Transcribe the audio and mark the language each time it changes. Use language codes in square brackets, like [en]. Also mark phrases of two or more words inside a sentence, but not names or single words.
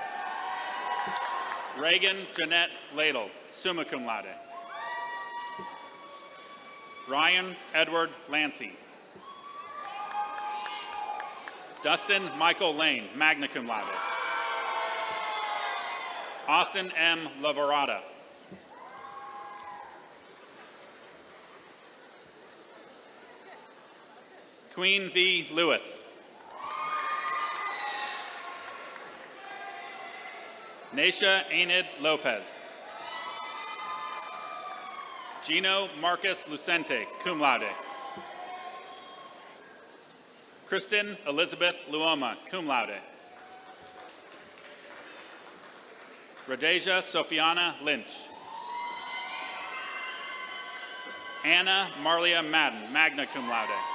[en] Reagan Jeanette Ladle, [la] summa cum laude. [en] Ryan Edward Lancy. Dustin Michael Lane, [la] magna cum laude. [en] Austin M. Lavorada. Queen V. Lewis. Naisha Enid Lopez. Gino Marcus Lucente, [la] cum laude. [en] Kristen Elizabeth Luoma, [la] cum laude. [en] Radeja Sofiana Lynch. Anna Marlia Madden, [la] magna cum laude.